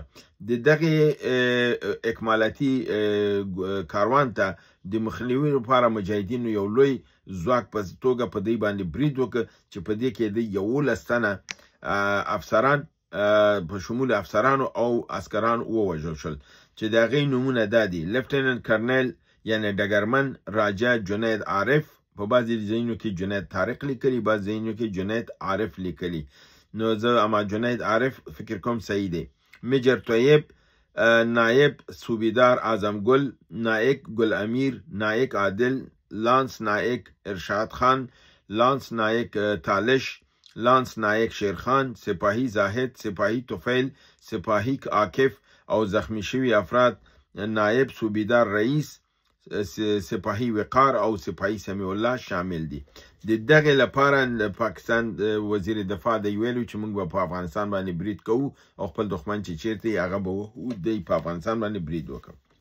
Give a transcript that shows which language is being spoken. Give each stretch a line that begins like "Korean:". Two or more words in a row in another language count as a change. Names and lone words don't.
Pashto: د دغې اکمالاتي کاروان ته د مخنیوي لپاره مجاهدینو یو لوی ځواک په توګه په دې باندې برید وکړ چې په دې کې د 11 تنه افسران په شمول افسرانو او عسکران ووژل شول چې د هغې نومونه دا دي: لیفټیننټ کرنل یعنی ډګرمن راجا جنید عارف، په بعضې ځایونو کې جنید طارق لیکلي، بعض ځایونو کې جنید عارف لیکلي. نو زه اما جنید عارف فکر کوم صحیح دی. میجر طیب، نایب صوبیدار اعظم گل، نائک گل امیر، نائک عادل، لانس نائک ارشاد خان، لانس نائک تالش، لانس نائک شیرخان، سپاهی زاهد، سپاهی طفیل، سپاهی عاکف او زخمی شوی افراد نائب صوبیدار رئیس، سپاهی وقار او سپاهی سمیع الله شامل دي. د دغه لپاره پاکستان وزیر دفاع د ویلو چې موږ به په افغانستان باندې برید کوو او خپل دښمن چې چیرته هغه به د په افغانستان باندې برید وکړو.